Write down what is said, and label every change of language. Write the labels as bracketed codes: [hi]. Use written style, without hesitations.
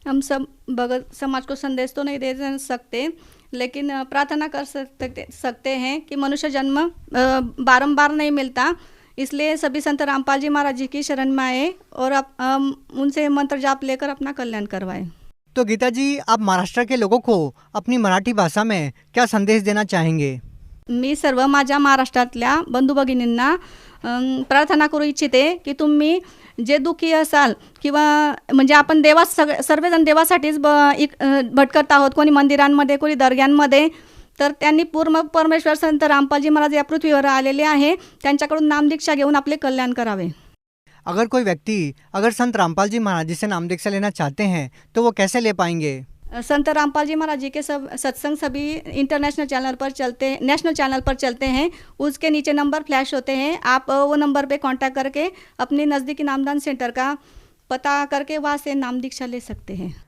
[hi] हम सब भगत समाज को संदेश तो नहीं दे सकते, लेकिन प्रार्थना कर सकते हैं कि मनुष्य जन्म बारंबार नहीं मिलता, इसलिए सभी संत रामपाल जी महाराज जी की शरण में आए और उनसे मंत्र जाप लेकर अपना कल्याण करवाए। तो गीता जी, आप महाराष्ट्र के लोगों को अपनी मराठी भाषा में क्या संदेश देना चाहेंगे? [mr] मी सर्व माझ्या महाराष्ट्रातल्या बंधू भगिनींना प्रार्थना करू इच्छिते की तुम्ही जे दुःखी असाल किंवा म्हणजे आपण सर्वजण देवासाठीच भटकत आहोत, कोणी मंदिरांमध्ये, कोणी दर्ग्यांमध्ये, तर त्यांनी पूर्ण परमेश्वर संत रामपालजी महाराज या पृथ्वीवर आलेले आहे, त्यांच्याकडून नामदीक्षा घेऊन आपले कल्याण करावे। [hi] अगर कोई व्यक्ति संत रामपाल जी महाराज जी से नाम दीक्षा लेना चाहते हैं तो वो कैसे ले पाएंगे? संत रामपाल जी महाराज जी के सत्संग सभी नेशनल चैनल पर चलते हैं। उसके नीचे नंबर फ्लैश होते हैं, आप वो नंबर पे कांटेक्ट करके अपने नज़दीकी नामदान सेंटर का पता करके वहाँ से नाम दीक्षा ले सकते हैं।